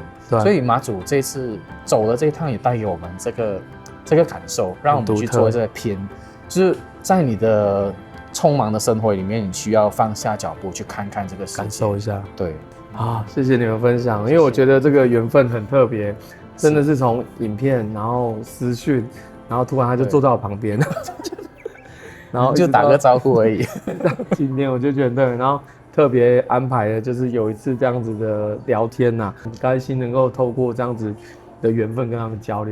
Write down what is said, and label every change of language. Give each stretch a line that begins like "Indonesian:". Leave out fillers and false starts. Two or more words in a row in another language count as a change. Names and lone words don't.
Chinese: 所以馬祖這次走了這一趟，也帶給我們這個感受，讓我們去做這個偏，就是在你的匆忙的生活裡面，你需要放下腳步去看看這個世界，感受一下。對啊，謝謝你們分享，因為我覺得這個緣分很特別，真的是從影片，然後私訊。然後突然他就坐在我旁邊，然後就打個招呼而已。今天我就覺得對，然後特別安排的就是有一次這樣子的聊天吶，很開心能夠透過這樣子的緣分跟他們交流。